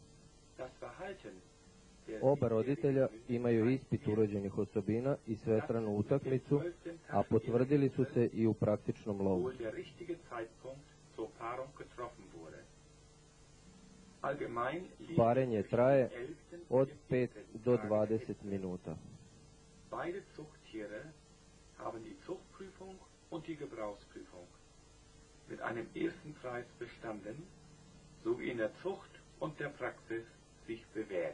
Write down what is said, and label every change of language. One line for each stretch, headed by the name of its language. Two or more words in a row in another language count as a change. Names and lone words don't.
Serbian: Oba roditelja imaju ispit urođenih osobina i svestranu utakmicu, a potvrdili su se i u praktičnom lovu. Parenje traje od 5 do 20 minuta.
German: Beide Zuchttiere haben die Zuchtprüfung und die Gebrauchsprüfung mit einem ersten Preis bestanden, sowie in der Zucht und der Praxis sich bewährt.